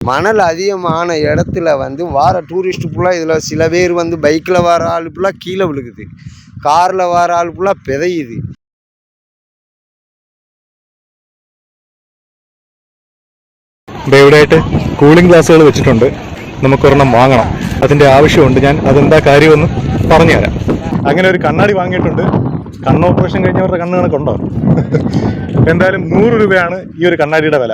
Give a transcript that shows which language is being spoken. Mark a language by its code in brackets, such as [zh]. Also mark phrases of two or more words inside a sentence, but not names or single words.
[ta] மணல் அதிகமான இடத்துல வந்து வார டூரிஸ்ட் ஃபுல்லாக இதில் சில பேர் வந்து பைக்கில் வர ஆள் ஃபுல்லாக கீழே விழுகுது, காரில் வர ஆள் ஃபுல்லாக பிதையுது. [ml] ഇവിടെയായിട്ട് കൂളിംഗ് ഗ്ലാസ്സുകൾ വെച്ചിട്ടുണ്ട്. നമുക്കൊരെണ്ണം വാങ്ങണം, അതിൻ്റെ ആവശ്യമുണ്ട്. ഞാൻ അതെന്താ കാര്യമെന്ന് പറഞ്ഞുതരാം. അങ്ങനെ ഒരു കണ്ണാടി വാങ്ങിയിട്ടുണ്ട്. കണ്ണ് ഓപ്പറേഷൻ കഴിഞ്ഞവരുടെ കണ്ണ് കണക്കുണ്ടോ? എന്തായാലും 100 രൂപയാണ് ഈ ഒരു കണ്ണാടിയുടെ വില.